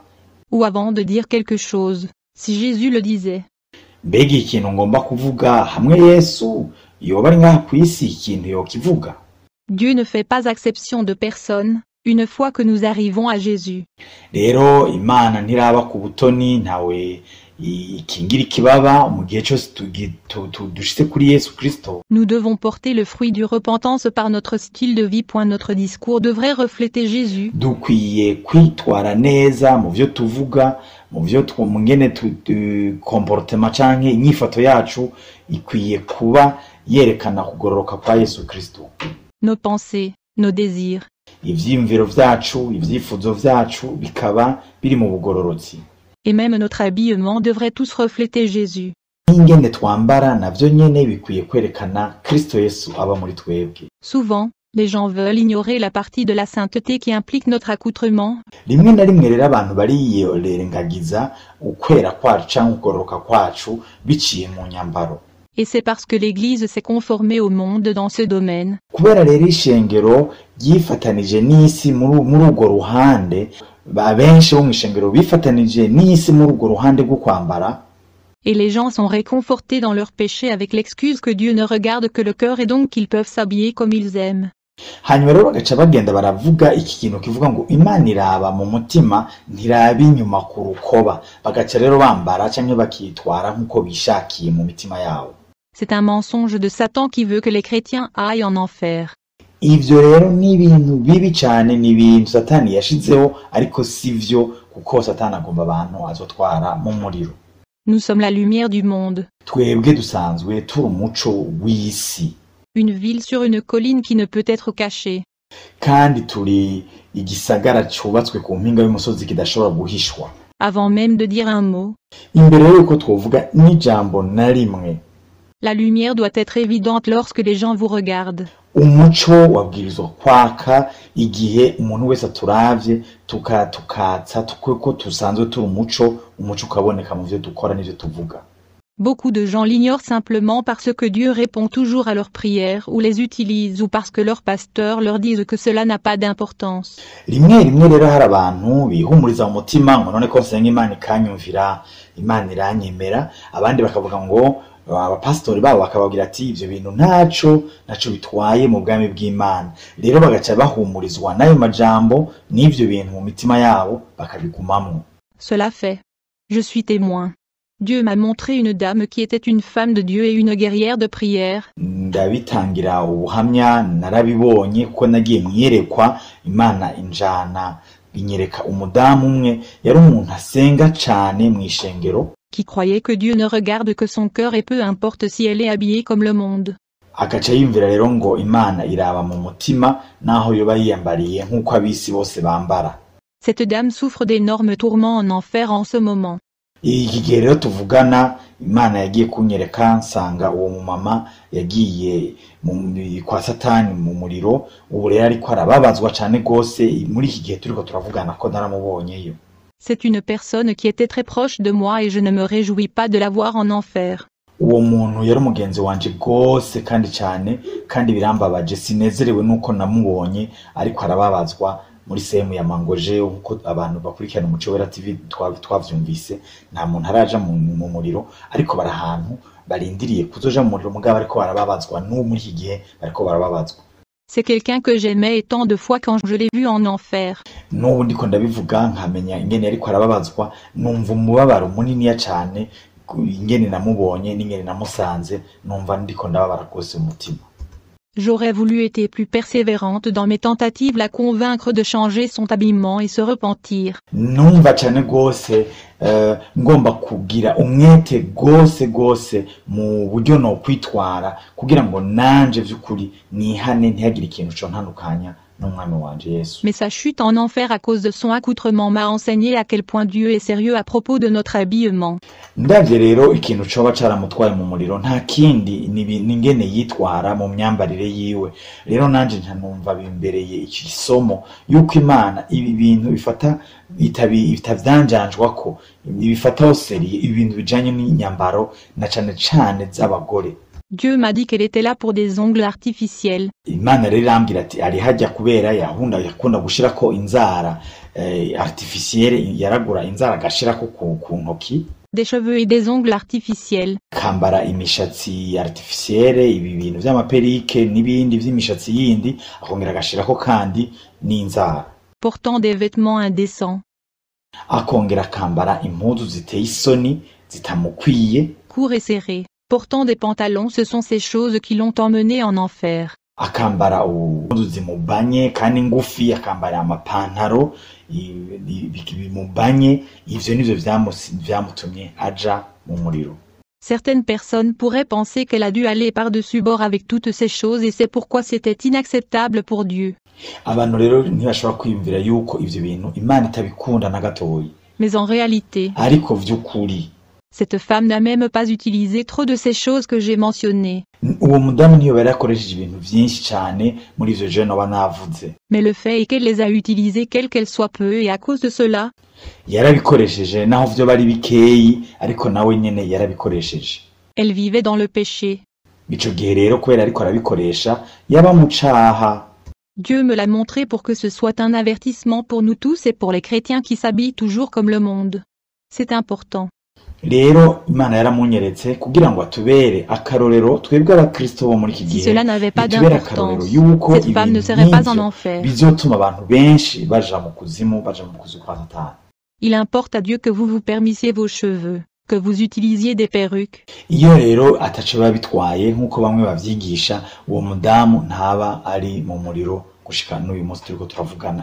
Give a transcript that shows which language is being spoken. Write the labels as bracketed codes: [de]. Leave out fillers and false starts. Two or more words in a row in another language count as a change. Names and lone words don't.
[fr] ou avant de dire quelque chose, si Jésus le disait. [rn] mbega ikintu ngomba kuvuga hamwe Yesu yoba ari ngaha kw'isi, ikintu yokivuga. [fr] Dieu ne fait pas exception de personne, une fois que nous arrivons à Jésus. [rn] Rero Imana ntiraba ku butoni, ntawe ikingira ikibaba mu gihe cyose dushitse kuri Yesu Kristo. [fr] Nous devons porter le fruit du repentance par notre style de vie. Notre discours devrait refléter Jésus. [rn] Dukwiye kwitwara neza mu vyo tuvuga, mu vyo twumungene comportement canke inyifato yacu ikwiye kuba yerekana kugororoka kwa Yesu Kristo. [fr] Nos pensées, nos désirs, [rn] Ivyiyumviro vyacu, ivyifuzo vyacu bikaba biri mu bugororotsi. [fr] et même notre habillement devraient tous refléter Jésus. [rn] Ingene twambara navyo nyene bikwiye kwerekana Kristo Yesu aba muri twebwe. [fr] Souvent, les gens veulent ignorer la partie de la sainteté qui implique notre accoutrement. [rn] Rimwe na rimwe rero abantu barirengagiza ukwera kwacu canke ukugororoka kwacu biciye mu nyambaro. [fr] Et c'est parce que l'Église s'est conformée au monde dans ce domaine. [rn] Kubera rero ishengero ryifatanije n'isi muri urwo ruhande, benshi bo mw'ishengero bifatanije n'isi muri urwo ruhande rwo kwambara. [fr] Et les gens sont réconfortés dans leur péché avec l'excuse que Dieu ne regarde que le cœur et donc qu'ils peuvent s'habiller comme ils aiment. [rn] Hanyuma rero bagaca bagenda baravuga iki kintu kivuga ngo Imana iraba mu mutima ntiraba inyuma ku rukoba, bagaca rero bambara canke bakitwara nk'uko bishakiye mu mitima yabo. [fr] C'est un mensonge de Satan qui veut que les chrétiens aillent en enfer. [rn] Ivyo rero ni ibintu bibi cane, ni ibintu Satani yashizeho, ariko sivyo, kuko Satani agomba abantu azotwara mu muriro. [fr] Nous sommes la lumière du monde. [rn] Twebwe dusanzwe turi umuco w'isi, [fr] Une ville sur une colline qui ne peut être cachée. [rn] kandi turi igisagara cubatswe ku mpinga y'umusozi kidashobora guhishwa. [fr] Avant même de dire un mot, [rn] Imbere yuko twovuga n'ijambo na rimwe, [fr] la lumière doit être évidente lorsque les gens vous regardent. [rn] umuco wabwirizwa kwaka igihe umuntu wese aturavye, tukatsa ko tusanzwe turi umuco ukaboneka mu vyo dukora n'ivyo tuvuga. [fr] Beaucoup de gens l'ignorent simplement parce que Dieu répond toujours à leurs prières ou les utilise ou parce que leurs pasteurs leur disent que cela n'a pas d'importance. [rn] Rimwe rero hari abantu bihumuriza mu mutima ngo none ko nsenga Imana ikanyumvira, Imana iranyemera, abandi bakavuga ngo abapastori babo bakababwira ati ivyo bintu ntaco bitwaye mu bwami bw'Imana. Rero bagaca bahumurizwa n'ayo majambo n'ivyo bintu mu mitima yabo bakabigumamwo. [fr] Cela fait. Je suis témoin. Dieu m'a montré une dame qui était une femme de Dieu et une guerrière de prière. [rn] Ndabitangira ubuhamya, narabibonye kuko nagiye mwiyerekwa, Imana injana inyereka umudamu umwe yari umuntu asenga cane mw'ishengero, [fr] qui croyait que Dieu ne regarde que son cœur et peu importe si elle est habillée comme le monde. [rn] agaca yumvira rero ngo Imana iraba mu mutima naho yoba yiyambariye nk'uko abisi bose bambara. [fr] Cette dame souffre d'énormes tourments en enfer en ce moment. [rn] Iki gihe rero tuvugana, Imana yagiye kunyereka nsanga uwo mumama yagiye kwa Satani mu muriro, ubu rero ariko arababazwa cane gose. Muri iki gihe turiko turavugana ko naramubonyeyo. [fr] C'est une personne qui était très proche de moi et je ne me réjouis pas de la voir en enfer. [rn] Uwo muntu yari umugenzi wanje gose kandi cane, kandi birambabaje, sinezerewe nuko namubonye ariko arababazwa muri [sw] sehemu ya Mangoje. [rn] Uko abantu bakurikirana umuco wera TV twavyumvise, nta muntu araja mu muriro, ariko bari ahantu barindiriye kuzoja mu muriro, mugabo ariko barababazwa n'ubu muri iki gihe bariko barababazwa. [fr] C'est quelqu'un que j'aimais et tant de fois quand je l'ai vu en enfer. [rn] n'ubu ndiko ndabivuga nkamenya ingene ariko arababazwa, numva umubabaro muniniya cane, ingene namubonye n'ingene namusanze, numva ndiko ndababara rwose umutima. [fr] J'aurais voulu être plus persévérante dans mes tentatives la convaincre de changer son habillement et se repentir. [rn] Numva cane rwose ngomba kugira umwete rwose mu buryo no kwitwara kugira ngo nanje vy'ukuri nihane ntihagire ikintu contandukanya n'umwami wanje Yesu. [fr] Mais sa chute en enfer à cause de son accoutrement m'a enseigné à quel point Dieu est sérieux à propos de notre habillement. [rn] Ndavye rero ikintu coba caramutwaye mu muriro nta kindi n'ingene yitwara mu myambarire yiwe. Rero nanje ntanumva bimbereye iki somo yuko Imana ibi bintu bifata bitavyanjanjwako, bifataho seriye ibintu bijanye n'inyambaro na cane cane z'abagore. [fr] Dieu m'a dit qu'elle était là pour des ongles artificiels. [rn] Imana rero irambwira ati ari hajya kubera yakunda gushirako inzara artificielle, yaragura inzara agashirako ku ntoki. [fr] Des cheveux et des ongles artificiels. [rn] Kambara imishatsi artificielle, ibi bintu vy'amaperike n'ibindi vy'imishatsi yindi, akongera agashirako kandi n'inzara. [fr] Portant des vêtements indécents. [rn] Akongera kambara impuzu ziteye isoni zitamukwiye. [fr] Courts et serrés. Portant des pantalons, ce sont ces choses qui l'ont emmené en enfer. [rn] Akambara impuzu zimubanye kandi ngufi, akambara amapantaro bimubanye, ivyo nivyo vyamutumye aja mu muriro. [fr] Certaines personnes pourraient penser qu'elle a dû aller par-dessus bord avec toutes ces choses et c'est pourquoi c'était inacceptable pour Dieu. [rn] Abantu rero ntibashobora kwiyumvira yuko ivyo bintu Imana itabikunda na gatoyi. [fr] Mais en réalité, [rn] ariko vy'ukuri, [fr] cette femme n'a même pas utilisé trop de ces choses que j'ai mentionnées. [rn] Uwo mudamu niyo bari akoresheje ibintu vyinshi cane muri ivyo je noba navuze. [fr] Mais le fait est qu'elle les a utilisées quelles qu'elles soient peu et à cause de cela, [rn] yarabikoresheje naho vyo bari bikeyi, ariko nawe nyene yarabikoresheje. [fr] Elle vivait dans le péché. [rn] Ico gihe rero kubera ariko arabikoresha yaba mu caha. [fr] Dieu me l'a montré pour que ce soit un avertissement pour nous tous et pour les chrétiens qui s'habillent toujours comme le monde. C'est important. [rn] Rero Imana yaramunyeretse kugira ngo atubere akarorero twebwe abakristo bo muri iki gihe. [fr] Si cela n'avait pas d'importance, cette femme ne serait pas en enfer. [rn] Bizotuma abantu benshi baja mu kuzimu kwa Satani. [fr] Il importe à Dieu que vous vous permissiez vos cheveux, que vous utilisiez des perruques. [rn] Iyo rero ataco babitwaye nkuko bamwe bavyigisha, uwo mudamu ntaba ari mu muriro gushika n'uyu munsi turiko turavugana.